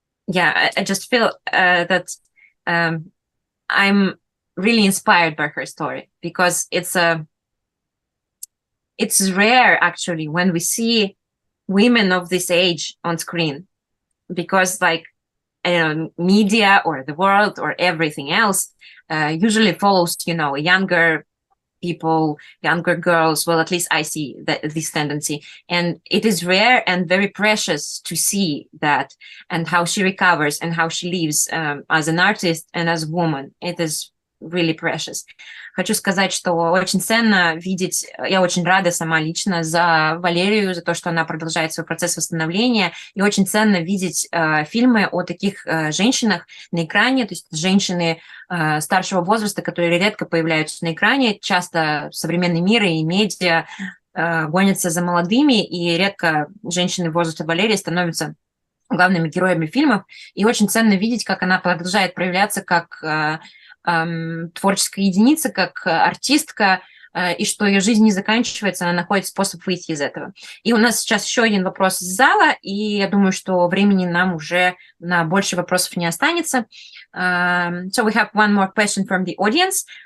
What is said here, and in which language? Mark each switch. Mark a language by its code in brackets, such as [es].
[en] Yeah, I just feel that I'm really inspired by her story because it's rare actually when we see women of this age on screen, because like media or the world or everything else usually follows younger people, younger girls. Well, at least I see this tendency, and it is rare and very precious to see that, and how she recovers and how she lives as an artist and as a woman. It is really precious. [ru] Хочу сказать, что очень ценно видеть, я очень рада сама лично за Валерию, за то, что она продолжает свой процесс восстановления, и очень ценно видеть фильмы о таких женщинах на экране, то есть женщины старшего возраста, которые редко появляются на экране, часто современный мир и медиа гонятся за молодыми, и редко женщины возраста Валерии становятся главными героями фильмов, и очень ценно видеть, как она продолжает проявляться как творческая единица, как артистка, и что ее жизнь не заканчивается, она находит способ выйти из этого. И у нас сейчас еще один вопрос из зала, и я думаю, что времени нам уже на больше вопросов не останется. [en] So we have one more question from the audience.